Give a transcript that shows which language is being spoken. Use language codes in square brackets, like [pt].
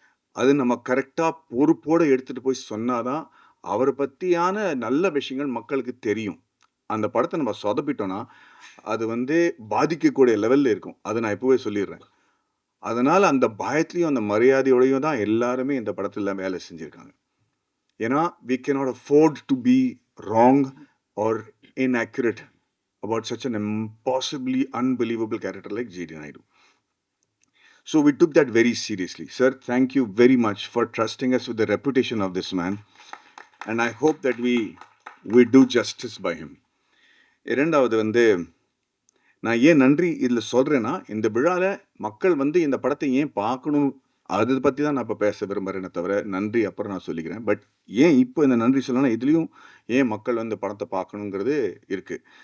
[ta] அது நம்ம கரெக்டா பொறுப்போட எடுத்துட்டு போய் சொன்னாதான் அவரை பத்தியான நல்ல விஷயங்கள் மக்களுக்கு தெரியும். அந்த படத்தை நம்ம சொதப்பிட்டோம்னா அது வந்து பாதிக்கக்கூடிய லெவல்ல இருக்கும். அதை நான் இப்பவே சொல்லிடுறேன். அதனால அந்த பயத்திலையும் அந்த மரியாதையோடையும் தான் எல்லாருமே இந்த படத்துல வேலை செஞ்சிருக்காங்க. [en] ஏன்னா we cannot afford to be wrong or inaccurate about such an impossibly unbelievable character like G.D. Naidu. So we took that very seriously. Sir, thank you very much for trusting us with the reputation of this man. And I hope that we do justice by him. [ta] இரண்டாவது வந்து நான் ஏன் நன்றி இதில் சொல்கிறேன்னா, இந்த விழாவில் மக்கள் வந்து இந்த படத்தை ஏன் பார்க்கணும், அதை பற்றி தான் நான் இப்போ பேச விரும்புகிறேனே தவிர, நன்றி அப்புறம் நான் சொல்லிக்கிறேன். பட் ஏன் இப்போ இந்த நன்றி சொல்லணும்னா, இதுலேயும் ஏன் மக்கள் வந்து படத்தை பார்க்கணுங்கிறது இருக்குது.